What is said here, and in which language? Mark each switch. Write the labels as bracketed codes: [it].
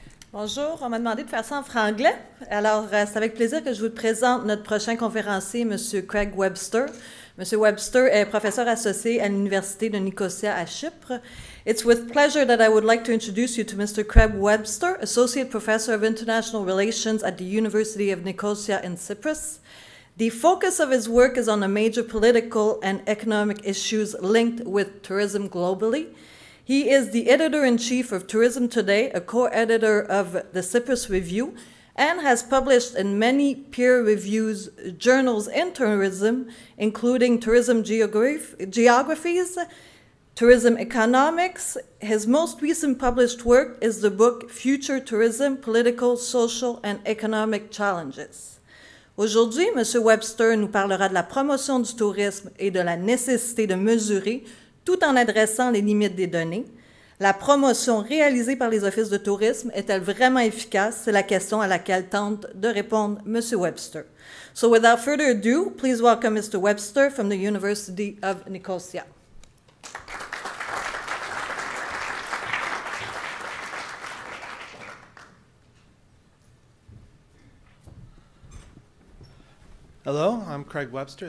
[fr] Bonjour, on m'a demandé de faire ça en franglais. Alors, c'est avec plaisir que je vous présente notre prochain conférencier, M. Craig Webster. M. Webster est professeur associé à l'Université de Nicosia à Chypre. [en] It's with pleasure that I would like to introduce you to Mr. Craig Webster, Associate Professor of International Relations at the University of Nicosia in Cyprus. The focus of his work is on the major political and economic issues linked with tourism globally. He is the editor-in-chief of Tourism Today, a co-editor of the Cyprus Review, and has published in many peer-reviewed journals in tourism, including Tourism Geographies, Tourism Economics. His most recent published work is the book Future Tourism, Political, Social and Economic Challenges. [fr] Aujourd'hui, M. Webster nous parlera de la promotion du tourisme et de la nécessité de mesurer, tout en adressant les limites des données. La promotion réalisée par les offices de tourisme est-elle vraiment efficace? C'est la question à laquelle tente de répondre M. [en] Webster. So without further ado, please welcome Mr. Webster from the University of Nicosia. Hello, I'm Craig Webster.